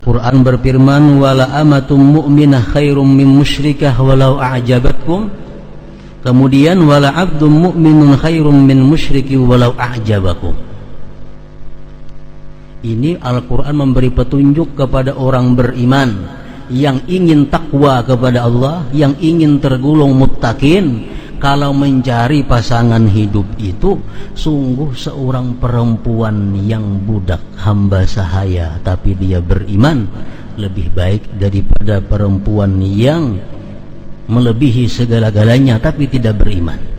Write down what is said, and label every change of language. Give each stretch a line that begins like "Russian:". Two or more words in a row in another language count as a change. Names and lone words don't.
Arabic: Quran berfirman, ولأمة مؤمنة خير من مشركة ولو أعجبتكم. Kemudian ولعبد مؤمن خير من مشرك ولو أعجبكم.
Indonesian: Ini Al-Quran memberi petunjuk kepada orang beriman yang ingin takwa kepada Allah, yang ingin tergolong muttaqin. Kalau mencari pasangan hidup itu sungguh seorang perempuan yang budak hamba sahaya tapi dia beriman lebih baik daripada perempuan yang melebihi segala-galanya tapi tidak beriman.